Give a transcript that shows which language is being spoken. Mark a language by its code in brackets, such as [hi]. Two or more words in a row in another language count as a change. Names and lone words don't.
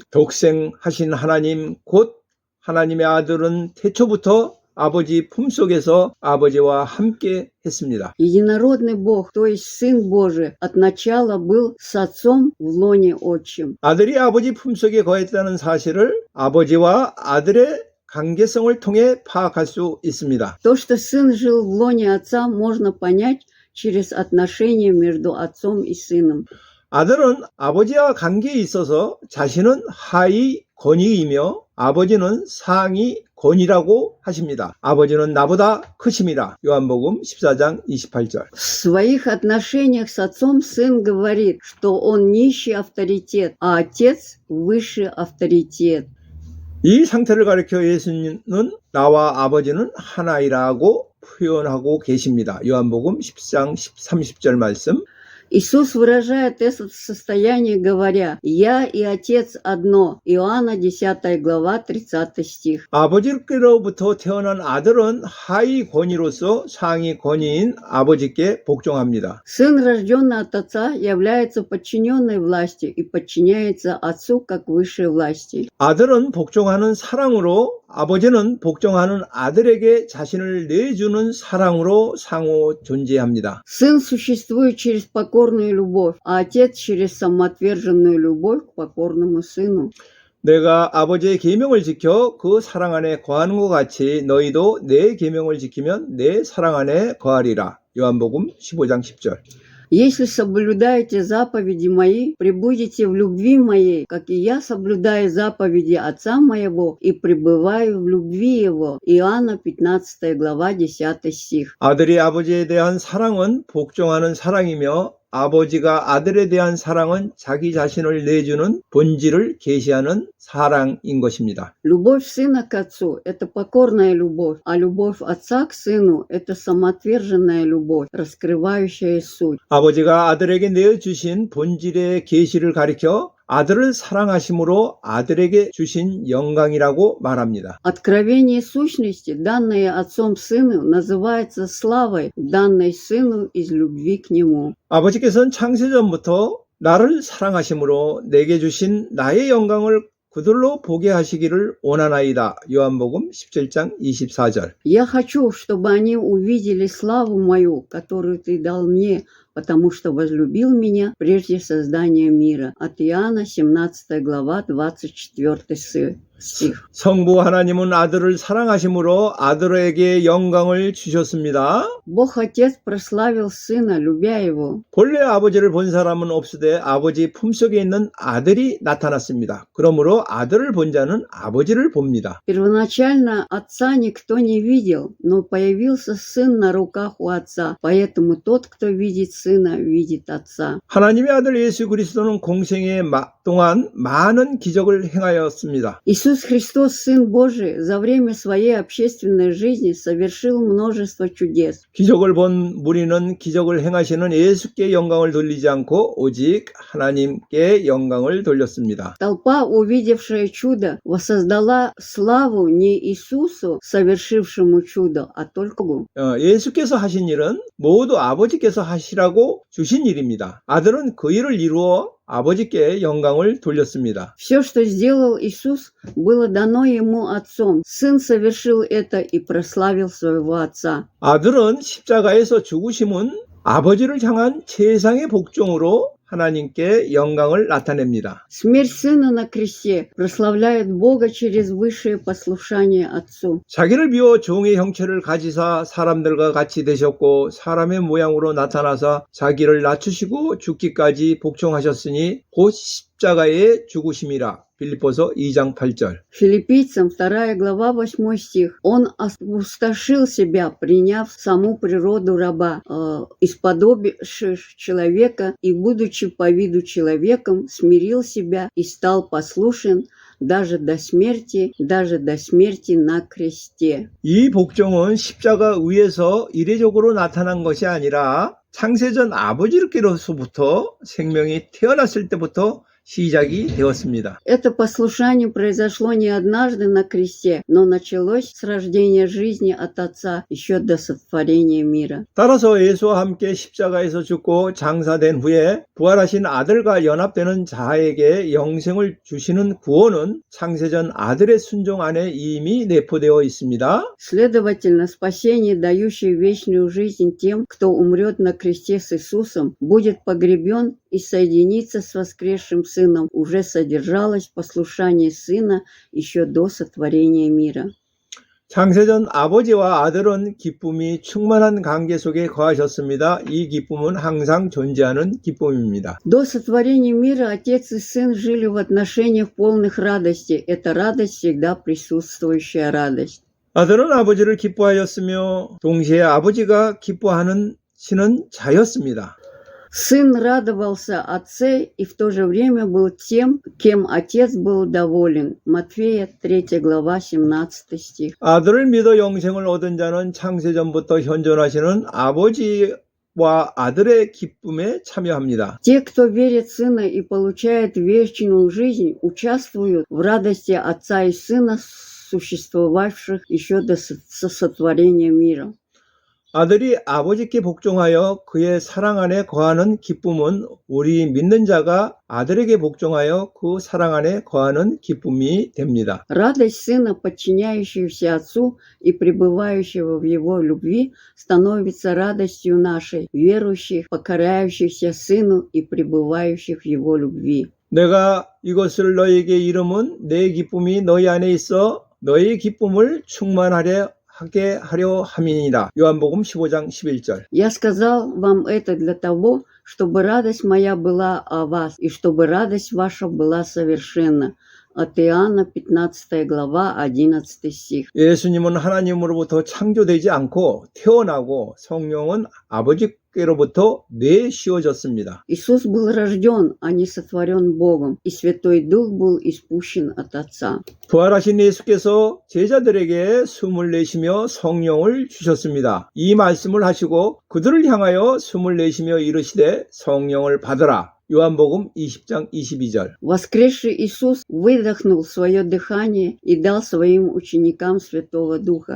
[ko] 독생하신 하나님, 곧 하나님의 아들은 태초부터 아버지 품속에서 아버지와 함께 했습니다. [ru] Единородный Бог, то есть Сын Божий, от начала был с Отцом в лоне Отчим. [ko] 아들이 아버지 품속에 거했다는 사실을 아버지와 아들의 관계성을 통해 파악할 수 있습니다. [ru] То, что Сын жил в лоне Отца, можно понять через отношения между Отцом и Сыном. [ko] 아들은 아버지와 관계에 있어서 자신은 하위 권위이며 아버지는 상위 권위라고 하십니다. 아버지는 나보다 크심이라. 요한복음 14장 28절. [ru] В своих отношениях с Отцом Сын говорит, что Он нищий авторитет, а Отец высший авторитет. [ko] 이 상태를 가리켜 예수님은 나와 아버지는 하나이라고 표현하고 계십니다. 요한복음 10장 30절 말씀. [ru] Иисус выражает это состояние, говоря: «Я и Отец одно». Иоанна 10 глава 30 стих. [ko] 아버지께로부터 태어난 아들은 하위 권위로서 상위 권위인 아버지께 복종합니다. [ru] Сын, рожденный от Отца, является подчиненной власти и подчиняется Отцу как высшей власти. [ko] 아들은 복종하는 사랑으로, 아버지는 복종하는 아들에게 자신을 내주는 사랑으로 상호 존재합니다. [ru] Сын существует через покорную любовь, а Отец через самоотверженную любовь к покорному Сыну. [ko] 내가 아버지의 계명을 지켜 그 사랑 안에 거하는 것 같이 너희도 내 계명을 지키면 내 사랑 안에 거하리라. 요한복음 15장 10절. [ru] Если соблюдаете заповеди мои, пребудете в любви моей, как и я соблюдаю заповеди Отца моего и пребываю в любви его. Иоанна 15 глава 10 стих. [ko] 아들이 아버지에 대한 사랑은 복종하는 사랑이며 아버지가 아들에 대한 사랑은 자기 자신을 내주는 본질을 계시하는 사랑인 것입니다. [ru] Любовь сына к отцу – это покорная любовь, а любовь отца к сыну – это самоотверженная любовь, раскрывающая суть. [ko] 아버지가 아들에게 내어주신 본질의 계시를 가리켜 아들을 사랑하심으로 아들에게 주신 영광이라고 말합니다. [ru] Откровение сущности, данное отцом сыну, называется славой, данной сыну из любви к нему. [ko] 아버지께서는 창세전부터 나를 사랑하심으로 내게 주신 나의 영광을 그들로 보게 하시기를 원하나이다. 요한복음 17장 24절. [ru] Я хочу, чтобы они увидели славу мою, которую ты дал мне, потому что возлюбил меня прежде создания мира. От Иоанна 17 глава 24 стих. [ko] 성부 하나님은 아들을 사랑하심으로 아들에게 영광을 주셨습니다. [ru] Бог Отец прославил Сына, любя Его. [ko] 본래 아버지를 본 사람은 없으되 아버지 품속에 있는 아들이 나타났습니다. 그러므로 아들을 본 자는 아버지를 봅니다. [ru] Первоначально Отца никто не видел, но появился Сын на руках у Отца, поэтому тот, кто видит Сына, видит Отца. [ko] 하나님의 아들 예수 그리스도는 공생애 동안 많은 기적을 행하였습니다. [ru] Иисус Христос, Сын Божий, за время своей общественной жизни совершил множество чудес. [ko] 기적을 본 무리는 기적을 행하시는 예수께 영광을 돌리지 않고 오직 하나님께 영광을 돌렸습니다. [ru] Толпа, увидевшая чудо, воссоздала славу не Иисусу, совершившему чудо, а только Богу. [ko] 예수께서 하신 일은 모두 아버지께서 하시라고 주신 일입니다. 아들은 그 일을 이루어 아버지께 영광을 돌렸습니다. [ru] Все, что сделал Иисус, было дано ему Отцом. Сын совершил это и прославил своего Отца. [ko] 아들은 십자가에서 죽으심은 아버지를 향한 최상의 복종으로 하나님께 영광을 나타냅니다. [ru] Смерть Сына на кресте прославляет Бога через высшее послушание Отцу. [ko] 자기를 비워 종의 형체를 가지사 사람들과 같이 되셨고 사람의 모양으로 나타나사 자기를 낮추시고 죽기까지 복종하셨으니 곧 십자가의 죽으심이라. Филиппосо 2장 8절. [ru] Филиппийцам 2 глава 8 стих. Он опустошил себя, приняв саму природу раба, исподобившись человека и, будучи по виду человеком, смирил себя и стал послушен даже до смерти на кресте. [ko] 이 복종은 십자가 위에서 이례적으로 나타난 것이 아니라 창세전 아버지께로부터 생명이 태어났을 때부터 시작이 되었습니다. [ru] Это послушание произошло не однажды на кресте, но началось с рождения жизни от Отца еще до сотворения мира. [ko] 따라서 예수와 함께 십자가에서 죽고 장사된 후에 부활하신 아들과 연합되는 자에게 영생을 주시는 구원은 창세전 아들의 순종 안에 이미 내포되어 있습니다. [ru] Следовательно, спасение, дающее вечную жизнь тем, кто умрет на кресте с Иисусом, будет погребен и соединиться с воскресшим Сыном, уже содержалось в послушании Сына еще до сотворения мира. [ko] 창세전 아버지와 아들은 기쁨이 충만한 관계 속에 거하셨습니다. 이 기쁨은 항상 존재하는 기쁨입니다. [ru] До сотворения мира Отец и Сын жили в отношениях полных радости. Это радость всегда присутствующая радость. [ko] 아들은 아버지를 기뻐하였으며 동시에 아버지가 기뻐하는 신은 자였습니다. [ru] Сын радовался Отце и в то же время был тем, кем Отец был доволен. Матфея 3 глава 17 стих. [ko] 아들을 믿어 영생을 얻은 자는 창세전부터 현존하시는 아버지를 아버지와 아들의 기쁨에 참여합니다. [ru] Те, кто верит в Сына и получает вечную жизнь, участвуют в радости Отца и Сына, существовавших еще до сотворения мира. [ko] 아들이 아버지께 복종하여 그의 사랑 안에 거하는 기쁨은 우리 믿는 자가 아들에게 복종하여 그 사랑 안에 거하는 기쁨이 됩니다. [ru] Радость Сына, подчиняющегося Отцу и пребывающего в Его любви, становится радостью нашей, верующих, покоряющихся Сыну и пребывающих в Его любви. [ko] 내가 이것을 너희에게 이름은 내 기쁨이 너희 안에 있어 너희 기쁨을 충만하게 하려 함이니라. 요한복음 15장 11절. [ru] Я сказал вам это для того, чтобы радость моя была о вас, и чтобы радость ваша была совершенна. От Иоанна 15 глава 11 стих. [ko] 예수님은 하나님으로부터 창조되지 않고 태어나고 성령은 아버지께로부터 내쉬어졌습니다. [ru] Иисус был рожден, а не сотворен Богом, и Святой Дух был испущен от Отца. [ko] 부활하신 예수께서 제자들에게 숨을 내쉬며 성령을 주셨습니다. 이 말씀을 하시고 그들을 향하여 숨을 내쉬며 이르시되 성령을 받으라. 요한복음 20장 22절. [ru] Воскресший Иисус выдохнул свое дыхание и дал своим ученикам Святого Духа.